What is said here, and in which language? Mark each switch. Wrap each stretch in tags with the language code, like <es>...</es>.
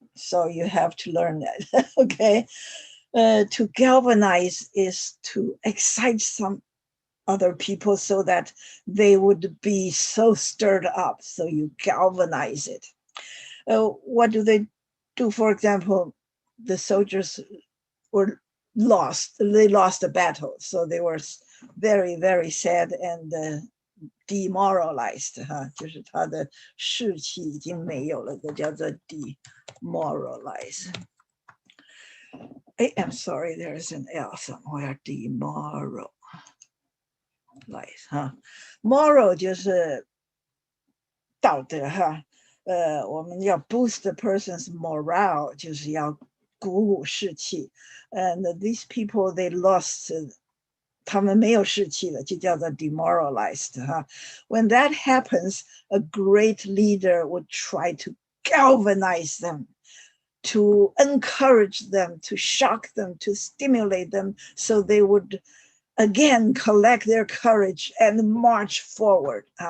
<en>So you have to learn that, okay? To galvanize is to excite some other people so that they would be so stirred up. So you galvanize it. What do they do? For example, the soldiers were lost. They lost the battle. So they were very, very sad and demoralized.</en> <zh>就是他的士气已经没有了，这叫做 demoralize.</zh> <en>I'm sorry, there's an L somewhere. Demoralize.</en> <zh>Moral 就是道德哈。我们要</zh> <en>boost the person's morale，</en> <zh>就是要鼓舞士气。</zh> <en>And these people, they lost.</en> <zh>他们没有士气了，就叫做 demoralized.</zh> <en>When that happens, a great leader would try to galvanize them, to encourage them, to shock them, to stimulate them, so they would again collect their courage and march forward.</en>